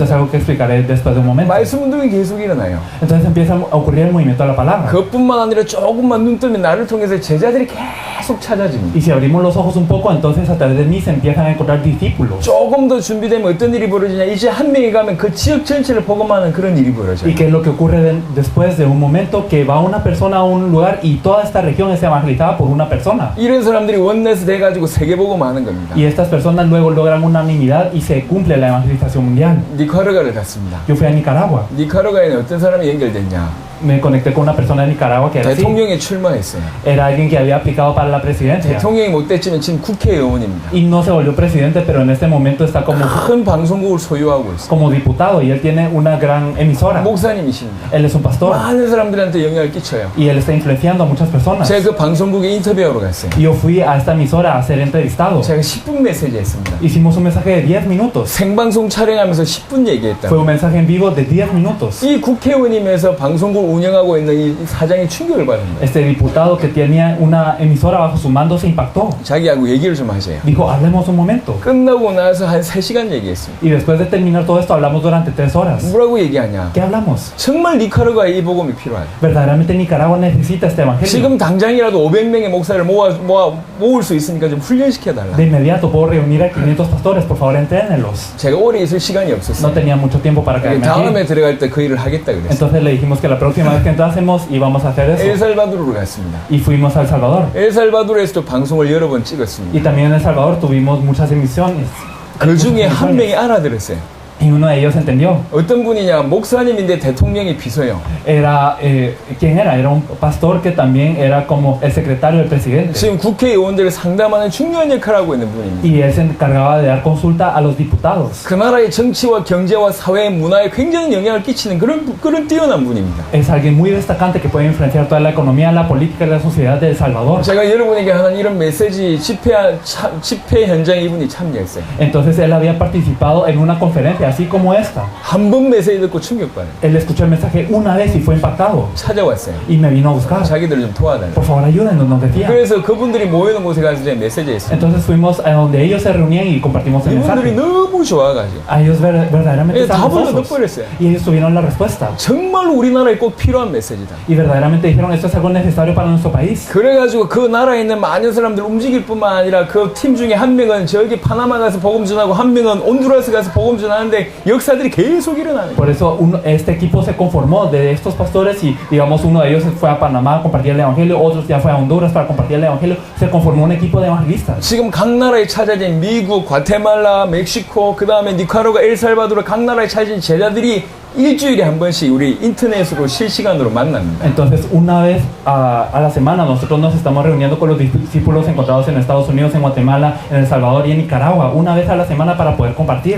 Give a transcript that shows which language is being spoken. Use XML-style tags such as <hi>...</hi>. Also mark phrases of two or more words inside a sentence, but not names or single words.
<es>es algo que explicaré después de un momento.</es> <ko>말씀 운동이 계속 일어나요.</ko> <es>Entonces empieza a ocurrir el movimiento de la palabra.</es> <ko>그것뿐만 아니라 조금만 눈 뜨면 나를 통해서 제자들이 계속 찾아집니다.</ko> <es>Y si abrimos los ojos un poco, entonces a través de mí se empiezan a encontrar discípulos.</es> <ko>조금 더 준비되면 어떤 일이 벌어지냐, 이제 한 명이 가면 그 지역 전체를 복음하는 그런 일이 벌어져요.</ko> <es>¿Y qué es lo que ocurre después de un momento que va una persona a un lugar y toda esta región es evangelizada por una persona?</es> <ko>이런 사람들이 원내스 돼가지고 세계 복음하는 겁니다.</ko> <es>Y estas personas luego logran unanimidad y se cumple la evangelización mundial.</es> <ko>니카라과를 갔습니다.</ko> <es>Yo fui a Nicaragua.</es> <ko>니카라과에는 어떤 사람이 연결됐냐?</ko> <es>Me conecté con una persona de Nicaragua que era así.</es> <ko>대통령에 출마했어요.</ko> <es>Era alguien que había aplicado para la presidencia.</es> <ko>대통령이 못 됐지만 지금 국회의원입니다.</ko> <es>Y no se volvió presidente, pero en este momento está</es> <ko>큰 방송국을 소유하고 있어요.</ko> <es>como diputado y él tiene una gran emisora.</es> <ko>목사님이십니다.</ko> <es>Él es un pastor</es> <ko>많은 사람들한테 영향을 끼쳐요.</ko> <es>y él está influenciando a muchas personas.</es> <ko>제가 그 방송국에 인터뷰하러 갔어요.</ko> <es>Y yo fui a esta emisora a ser entrevistado.</es> <ko>제가 10분 메시지 했습니다.</ko> <es>Hicimos un mensaje de 10 minutos.</es> <ko>생방송 촬영하면서 10분</ko> <es>Fue</es> <ko>얘기했다고.</ko> <es>un mensaje en vivo de 10 minutos.</es> <ko>이 국회의원이면서 방송국을 운영하고 있는 이 사장이 충격을 받은 거예요.</ko> <es>Este diputado que tenía una emisora bajo su mando se impactó.</es> <ko>자기하고 얘기를 좀 하세요.</ko> <es>Dijo, hablemos un momento.</es> <ko>끝나고 나서 한 3시간 얘기했습니다.</ko> <es>Y después de terminar todo esto, hablamos durante 3 horas.</es> <ko>뭐라고 얘기하냐?</ko> <es>¿Qué hablamos?</es> <ko>정말 니카라과에 이 복음이 필요해요.</ko> <es>Verdaderamente Nicaragua necesita este evangelio.</es> <ko>지금 당장이라도 500명의 목사를 모을 수 있으니까 좀 훈련시켜 달라.</ko> <es>De inmediato puedo reunir a 500 pastores, por favor, entrénenlos.</es> <ko>제가 오래 있을 시간이</ko> <es>No</es> <ko>없었어요.</ko> <es>tenía mucho tiempo para quedarme</es> <ko>다음에</ko> <es>aquí.</es> <ko>들어갈 때 그 일을 하겠다 그랬어요.</ko> <es>Entonces le dijimos que la próxima vez que entrásemos íbamos a hacer eso.</es> <ko>엘살바도르로 갔습니다.</ko> <es>Y fuimos a El Salvador.</es> <ko>엘살바도르에서도 방송을 여러 번 찍었습니다.</ko> <es>Y también en El Salvador tuvimos muchas emisiones.</es> <ko>그 중에 한 명이 알아들었어요.</ko> <es>Y uno de ellos entendió.</es> <ko>어떤 분이냐, 목사님인데 대통령의 비서요.</ko> <es>Era, ¿quién era? Era un pastor que también era como el secretario del presidente.</es> <ko>지금 국회의원들을 상담하는 중요한 역할을 하고 있는 분입니다.</ko> <es>Y él se encargaba de dar consulta a los diputados.</es> <ko>그 나라의 정치와 경제와 사회, 문화에 굉장히 영향을 끼치는 그런 뛰어난 분입니다.</ko> <es>Es alguien muy destacante que puede influenciar toda la economía, la política y la sociedad de El Salvador.</es> <ko>제가 여러분에게 하는 이런 메시지 집회 현장에 이분이 참여했어요.</ko> <es>Entonces él había participado en una conferencia así como esta.</es> <ko>한 번 메시지 듣고 충격받아요.</ko> <es>Él escuchó el mensaje una vez y fue impactado.</es> <ko>찾아왔어요.</ko> <es>Y me vino a buscar.</es> <ko>자기들 좀 도와달라.</ko> <es>Por favor, ayúdenos, nos decía.</es> <ko>그래서 그분들이 모이는 곳에 가서 제가 메시지 했어요.</ko> <es>Entonces fuimos a donde ellos se reunían y compartimos el</es> <ko>이분들이</ko> <es>mensaje.</es> <ko>너무 좋아가지고</ko> <es>A ellos verdaderamente estaban</es> <ko>답을</ko> <es>gozosos.</es> <ko>얻어버렸어요.</ko> <es>Y ellos tuvieron la respuesta.</es> <ko>정말 우리나라에 꼭 필요한 메시지다.</ko> <es>Y verdaderamente dijeron, esto es algo necesario para nuestro país.</es> <ko>그래가지고 그 나라에 있는 많은 사람들 움직일 뿐만 아니라 그 팀 중에 한 명은 저기 파나마 가서 복음 전하고 한 명은 온두라스 가서 복음 전하는데 역사들이 계속 일어나는 거예요.</ko> <es>Por eso este equipo se conformó de estos pastores y digamos uno de ellos fue a Panamá a compartir el evangelio, otros ya fue a Honduras para compartir el evangelio. Se conformó un equipo de evangelistas.</es> <ko>지금 각 나라에 찾아진 미국, 과테말라, 멕시코, 그 다음에 니카라과, 엘살바도르 각 나라에 찾아진 제자들이 일주일에 한 번씩 우리 인터넷으로 실시간으로 만납니다.</ko> <es>Entonces, una vez a la semana nosotros nos estamos reuniendo con los discípulos encontrados en Estados Unidos, en Guatemala, en El Salvador y en Nicaragua, una vez a la semana para poder compartir.</es>